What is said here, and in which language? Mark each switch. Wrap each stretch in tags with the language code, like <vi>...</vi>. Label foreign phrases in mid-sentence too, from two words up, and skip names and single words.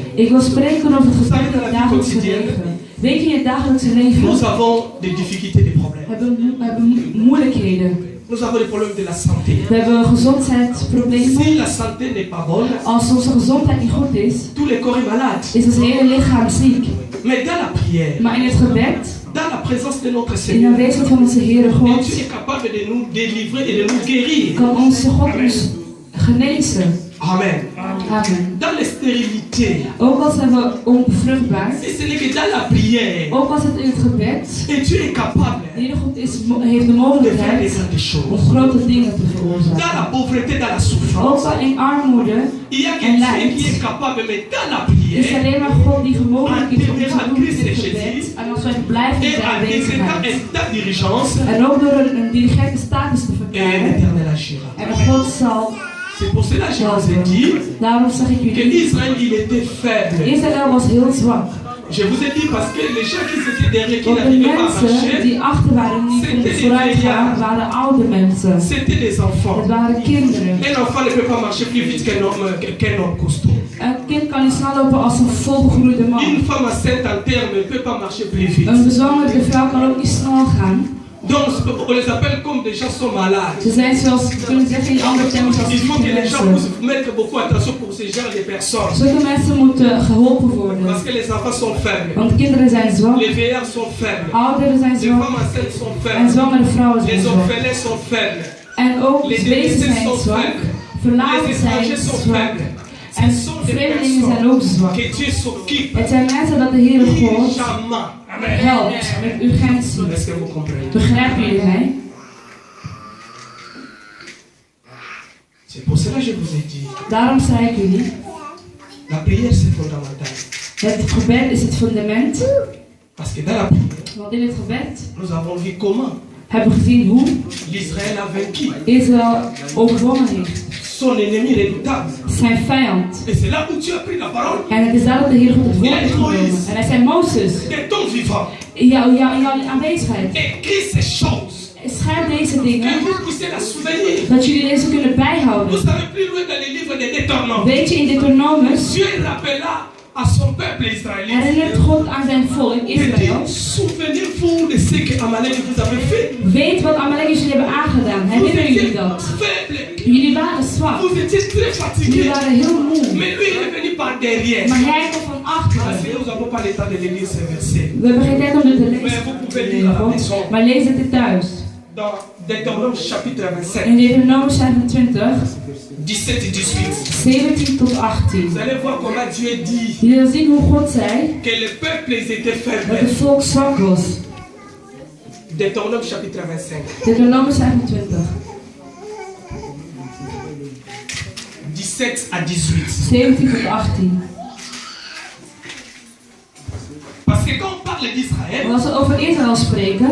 <nl>Ik wil spreken over het gebed in het dagelijkse leven. Weet je, in het dagelijkse leven</nl> <fr>Nous avons des difficultés, des problèmes.</fr> <nl>we hebben moeilijkheden.</nl> <fr>Nous avons des problèmes de la santé.</fr> <nl>We hebben gezondheidsproblemen.</nl> <fr>Si la santé n'est pas bonne,</fr> <nl>Als onze gezondheid niet goed is,</nl> <fr>tout le corps est malade.</fr> <nl>is ons hele lichaam ziek.</nl> <fr>Mais dans la prière,</fr> <nl>Maar in het gebed,</nl> <fr>dans la présence de notre</fr> <nl>in de</nl> <fr>Seigneur,</fr> <nl>aanwezigheid van onze Heere</nl> <fr>et</fr> <nl>God,</nl> <fr>Dieu est capable de nous délivrer et de nous guérir.</fr> <nl>kan onze God ons genezen.</nl> <fr>Amen.</fr> <nl>Amen.</nl> <fr>Dans la stérilité,</fr> <nl>Ook al zijn we onvruchtbaar,</nl> <fr>si ce n'est que dans la prière,</fr> <nl>ook als het in het gebed,</nl> <fr>et Dieu est capable</fr> <nl>de Heere God heeft de</nl> <fr>de faire des</fr> <nl>mogelijkheid</nl> <fr>grandes</fr> <nl>om</nl> <fr>choses.</fr> <nl>grote dingen te</nl> <fr>Dans la</fr> <nl>veroorzaken.</nl> <fr>pauvreté, dans la</fr> <nl>Ook</nl> <fr>souffrance,</fr> <nl>al in armoede</nl> <fr>il y a que</fr> <nl>en</nl> <fr>Dieu</fr> <nl>lijdt,</nl> <fr>qui est capable, mais dans la</fr> <nl>is</nl> <fr>prière,</fr> <nl>alleen maar God die mogelijk is om te doen in het gebed. En als wij blijven in</nl> <fr>et</fr> <nl>zijn</nl> <fr>en décrétant</fr> <nl>aanwezigheid.</nl> <fr>un état d'urgence,</fr> <nl>En ook door een dirigente status te</nl> <fr>et</fr> <nl>verklaren.</nl> <fr>l'Éternel agira.</fr> <nl>En God zal</nl> <fr>C'est pour cela que je vous ai</fr> <nl>helpen.</nl> <fr>dit</fr> <nl>Daarom zeg ik</nl> <fr>que</fr> <nl>jullie,</nl> <fr>Israël, il était faible.</fr> <nl>Israël was heel zwak.</nl> <fr>Je vous ai dit parce que les gens qui étaient derrière, qui</fr> <nl>Want de</nl> <fr>n'arrivaient pas à</fr> <nl>mensen</nl> <fr>marcher,</fr> <nl>die achter waren, die konden vooruit gaan, waren oude mensen.</nl> <fr>c'était des enfants.</fr> <nl>Het waren kinderen.</nl> <fr>Un enfant ne peut pas marcher plus vite qu'un homme costaud.</fr> <nl>Een kind kan niet snel lopen als een volgegroeide man.</nl> <fr>Une femme enceinte en terme ne peut pas marcher plus vite.</fr> <nl>Een bezwangerde vrouw kan ook niet snel gaan.</nl> <fr>Donc, on les appelle comme des gens sont malades.</fr> <nl>Ze zijn zoals, we kunnen zeggen in andere termen, zoals</nl> <fr>Il faut</fr> <nl>zieke</nl> <fr>que les gens</fr> <nl>mensen.</nl> <fr>puissent mettre beaucoup attention pour ce genre de personnes.</fr> <nl>Zulke mensen moeten geholpen worden.</nl> <fr>Parce que les enfants sont faibles.</fr> <nl>Want kinderen zijn zwak,</nl> <fr>Les vieillards sont faibles.</fr> <nl>ouderen zijn</nl> <fr>Les</fr> <nl>zwak</nl> <fr>femmes enceintes sont</fr> <nl>en</nl> <fr>faibles.</fr> <nl>zwangere vrouwen zijn</nl> <fr>Les</fr> <nl>zwak.</nl> <fr>orphelins sont faibles.</fr> <nl>En ook</nl> <fr>Les</fr> <nl>wezen</nl> <fr>délaissés</fr> <nl>zijn</nl> <fr>sont</fr> <nl>zwak,</nl> <fr>faibles.</fr> <nl>verlaten</nl> <fr>Les</fr> <nl>zijn</nl> <fr>étrangers sont</fr> <nl>zwak</nl> <fr>faibles.</fr> <nl>en</nl> <fr>Ce sont des</fr> <nl>vreemdelingen zijn ook</nl> <fr>personnes</fr> <nl>zwak.</nl> <fr>que Dieu s'occupe</fr> <nl>Het zijn mensen dat de Heere God</nl> <fr>urgemment.</fr> <nl>helpt met urgentie.</nl> <fr>Est-ce que vous comprenez?</fr> <nl>Begrijpen jullie mij?</nl> <fr>C'est pour cela que je vous ai dit,</fr> <nl>Daarom zei ik jullie,</nl> <fr>la prière c'est fondamental.</fr> <nl>het gebed is het fundament.</nl> <fr>Parce que dans la prière,</fr> <nl>Want in het gebed</nl> <fr>nous avons vu comment</fr> <nl>hebben we gezien hoe</nl> <fr>l'Israël a vaincu</fr> <nl>Israël overwonnen heeft.</nl> <fr>son ennemi redoutable.</fr> <nl>Zijn vijand.</nl> <fr>Et c'est là où Dieu a pris la parole.</fr> <nl>En het is daar dat de Heer God het woord heeft genomen. En hij zei, Mozes,</nl> <fr>De ton vivant.</fr> <nl>in jouw aanwezigheid,</nl> <fr>Écris ces choses.</fr> <nl>schrijf deze</nl> <fr>Que</fr> <nl>dingen,</nl> <fr>vous puissiez la souvenir.</fr> <nl>dat jullie deze kunnen bijhouden.</nl> <fr>Vous savez plus loin dans les livres des Deutéronomes.</fr> <nl>Weet je, in Deuteronomus</nl> <fr>Dieu rappela à son peuple israélien.</fr> <nl>herinnert God aan zijn volk</nl> <fr>Il</fr> <nl>Israël.</nl> <fr>dit, souvenez-vous de ce que Amalek vous avait fait.</fr> <nl>Weet wat Amalekers jullie hebben aangedaan.</nl> <fr>Vous</fr> <nl>Herinneren jullie</nl> <fr>étiez</fr> <nl>dat?</nl> <fr>faibles.</fr> <nl>Jullie waren zwak.</nl> <fr>Vous étiez très</fr> <nl>Jullie</nl> <fr>fatigués.</fr> <nl>waren heel moe.</nl> <fr>Mais lui il est venu par derrière.</fr> <nl>Maar hij komt van</nl> <fr>Parce</fr> <nl>achteren.</nl> <fr>que nous n'avons pas le temps de lire ces versets.</fr> <nl>We hebben geen tijd om dit te</nl> <fr>Mais</fr> <nl>lezen.</nl> <fr>vous pouvez lire à la maison.</fr> <nl>Maar lees het thuis.</nl> <fr>Dans Deutéronome chapitre 25,</fr> <nl>In Deuteronomus 25,</nl> <fr>17 et 18.</fr> <nl>17 tot 18.</nl> <fr>Vous allez voir comment Dieu dit</fr> <nl>Jullie zullen zien hoe God zei</nl> <fr>que le peuple ils étaient</fr> <nl>dat het</nl> <fr>faibles.</fr> <nl>volk zwak was.</nl> <fr>Deutéronome chapitre 25,</fr> <nl>Deuteronomus 25,</nl> <fr>17 à 18.</fr> <nl>17 tot 18.</nl> <fr>Parce que quand on parle d'Israël,</fr> <nl>Want als we over Israël spreken,</nl>